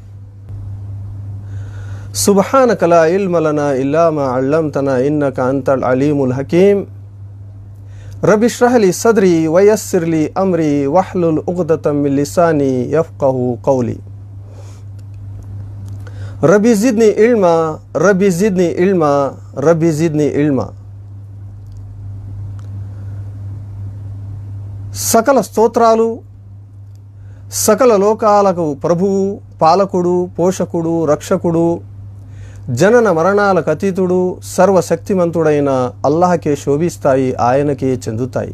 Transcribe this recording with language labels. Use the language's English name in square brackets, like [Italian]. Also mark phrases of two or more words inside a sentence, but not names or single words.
[Arabic] سبحانك لا علم لنا إلا ما علمتنا إنك أنت العليم الحكيم رب اشرح لي صدري ويسر لي أمري واحلل عقدة من لساني يفقه قولي ربي زدني علما ربي زدني علما ربي زدني علما. [Telugu] సకల స్తోత్రాలు సకల లోకాలకు ప్రభువు, పాలకుడు, పోషకుడు, రక్షకుడు, జనన మరణాలకు అతీతుడు, సర్వశక్తిమంతుడైన అల్లాహకే శోభిస్తాయి, ఆయనకే చెందుతాయి.